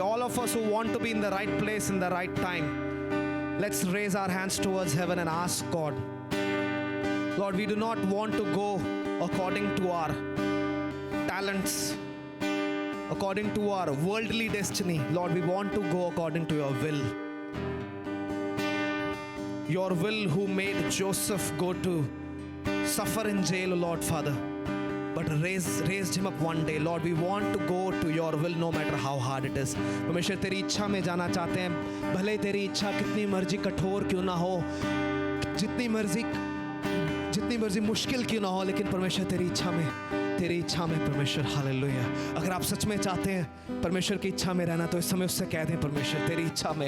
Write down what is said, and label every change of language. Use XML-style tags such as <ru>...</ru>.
<en>All of us who want to be in the right place in the right time, let's raise our hands towards heaven and ask God, Lord we do not want to go according to our talents, according to our worldly destiny. Lord, we want to go according to your will. Your will who made Joseph go to suffer in jail, Lord Father, but raised him up one day. Lord, we want to go to your will no matter how hard it is.</en> <hi>परमेश्वर तेरी इच्छा में जाना चाहते हैं, भले तेरी इच्छा कितनी मर्जी कठोर क्यों ना हो, जितनी मर्जी मुश्किल क्यों ना हो, लेकिन परमेश्वर तेरी इच्छा में परमेश्वर। हालेलुया। अगर आप सच में चाहते हैं परमेश्वर की इच्छा में रहना तो इस समय उससे कह दें परमेश्वर तेरी इच्छा में।</hi>